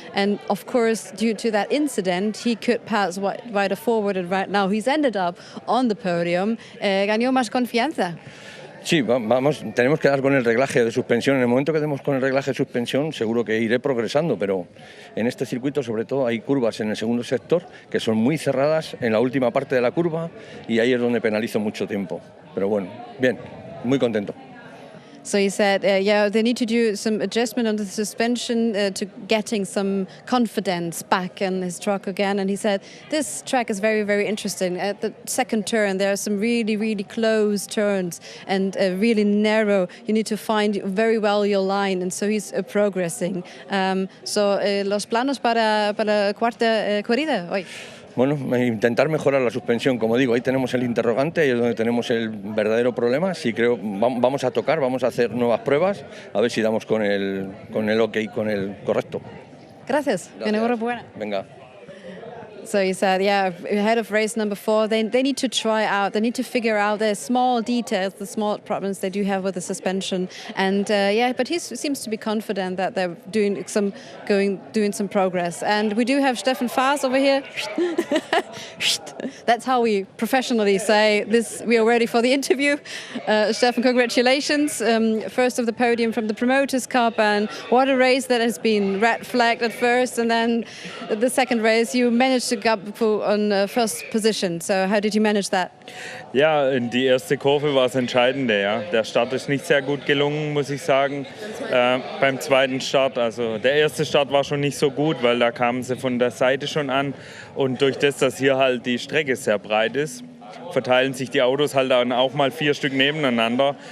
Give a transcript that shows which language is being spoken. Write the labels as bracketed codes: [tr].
[en] And of course, due to that incident, he could pass wider forward, and right now he's ended up on the podium. [es] Ganó más confianza. Sí, tenemos que dar con el reglaje de suspensión. En el momento que demos con el reglaje de suspensión, seguro que iré progresando, pero en este circuito, sobre todo, hay curvas en el segundo sector que son muy cerradas en la última parte de la curva y ahí es donde penalizo mucho tiempo. Pero bueno, bien, muy contento. [en] So he said, they need to do some adjustment on the suspension to getting some confidence back in his truck again. And he said, this track is very, very interesting. At the second turn, there are some really, really close turns and really narrow. You need to find very well your line. And so he's progressing. [es] Los planos para la cuarta corrida hoy. Bueno, intentar mejorar la suspensión, como digo, ahí tenemos el interrogante, ahí es donde tenemos el verdadero problema. Sí, creo, vamos a hacer nuevas pruebas, a ver si damos con el OK, con el correcto. Gracias. Enhorabuena. Venga. [en] So he said, ahead of race number 4, they need to try out, they need to figure out the small details, the small problems they do have with the suspension. And but he seems to be confident that they're doing some progress. And we do have Stefan Faas over here. That's how we professionally say this. We are ready for the interview. Stefan, congratulations. First of the podium from the Promoters' Cup, and what a race that has been red flagged at first, and then the second race you managed to get on first position. So how did you manage that? [de] Ja, die erste Kurve war das Entscheidende. Ja. Der Start ist nicht sehr gut gelungen, muss ich sagen, beim zweiten Start. Also der erste Start war schon nicht so gut, weil da kamen sie von der Seite schon an. Und durch das, dass hier halt die Strecke sehr breit ist, verteilen sich die Autos halt dann auch mal 4 Stück nebeneinander.